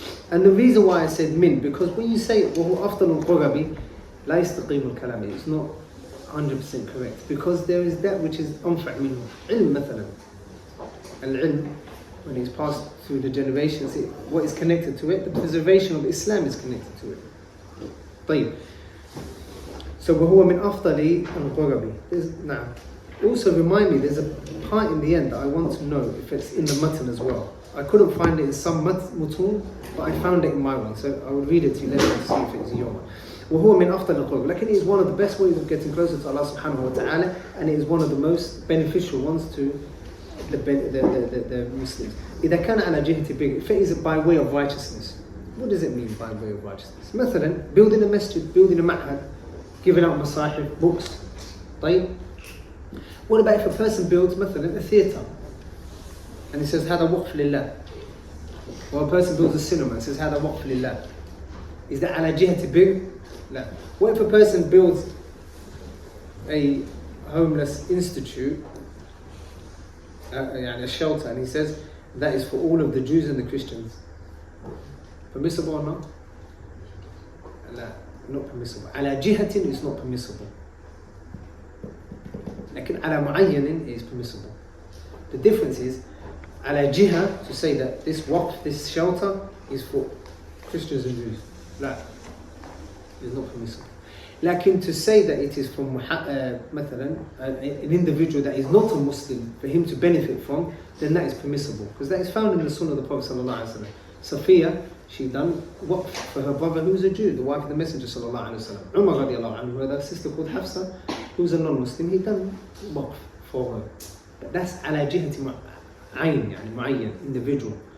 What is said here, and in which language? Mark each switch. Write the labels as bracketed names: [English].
[English] And the reason why I said min, because when you say [Arabic] وَهُوَ أَفْضَلُ الْقُرَبِ لَا يَسْتَقِيمُ الْكَلَامِ, [English] it's not 100% correct, because there is that which is [Arabic] أنفع منه. علم مثلا. [English] Al-ilm, when it's passed through the generations, what is connected to it? The preservation of Islam is connected to it. [Arabic] طيب. So وَهُوَ مِنْ أَفْضَلِ الْقُرَبِ. [English] Now, also remind me, there's a part in the end that I want to know if it's in the matan as well. I couldn't find it in some mutun, but I found it in my one, so I will read it to you later to see if it's in your one. [Arabic] وَهُوَ مِنْ أَفْضَلِ الْقُرَبِ. [English] Like, it is one of the best ways of getting closer to Allah subhanahu wa ta'ala, and it is one of the most beneficial ones to the Muslims. [Arabic] إذا كان على جهة بر, [English] if it is by way of righteousness. What does it mean by way of righteousness? مثلا, building a masjid, building a ma'had, giving out masahib, books. طيب. What about if a person builds مثلا a theatre and he says [Arabic] هذا وقف لله, [English] or a person builds a cinema and says هذا وقف لله? Is that [Arabic] على جهة بر? لا. [English] What if a person builds a homeless institute, a shelter, and he says that is for all of the Jews and the Christians? Permissible or not? لا. not permissible. على جهة is not permissible. [Arabic] لكن على معين [English] is permissible. The difference is على جهة, to say that this waqf, this shelter is for Christians and Jews. لا, it's not permissible. لكن to say that it is from مثلا an individual that is not a Muslim for him to benefit from, then that is permissible, because that is found in the Sunnah of the Prophet sallallahu alaihi wasallam. Sophia, she done waqf for her brother who was a Jew, the wife of the Messenger sallallahu alaihi wasallam. Umar radiallahu anhu, her sister called Hafsa, who was a non-Muslim, he done waqf for her. But that's [Arabic] على جهة عين, يعني معين, individual.